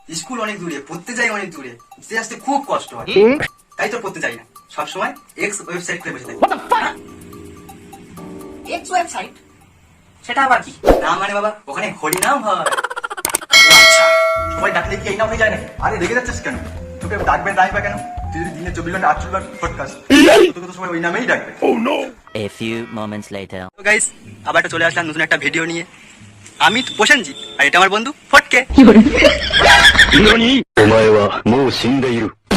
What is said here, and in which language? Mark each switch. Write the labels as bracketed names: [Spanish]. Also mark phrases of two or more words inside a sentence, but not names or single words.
[Bangla] স্কুল অনেক দূরে, পড়তে যাই অনেক দূরে, সে আসতে খুব কষ্ট হয়, তাই তো পড়তে যাই না, সবসময় এক্স ওয়েবসাইট খুলে বসে থাকি। এক্স ওয়েবসাইট সেটা আবার কি? না মানে বাবা, ওখানে হরিনাম হয়। ও আচ্ছা, সবাই ডাকলে কি এই নাম হয়ে যায় নাকি? আরে রেগে যাচ্ছিস কেন? তোকে ডাকবে বা কেন? তুই যদি দিনে 24 ঘন্টা 48 বার পডকাস্ট, তোকে তো সবাই ওই নামেই ডাকবে। [English] A few moments later. [Bangla] তো গাইস, আবার একটা চলে আসলাম নতুন একটা ভিডিও নিয়ে। আমি তো প্রসেনজিৎ, আর এটা আমার বন্ধু ফটকে। [Japanese] お前はもう死んでいる。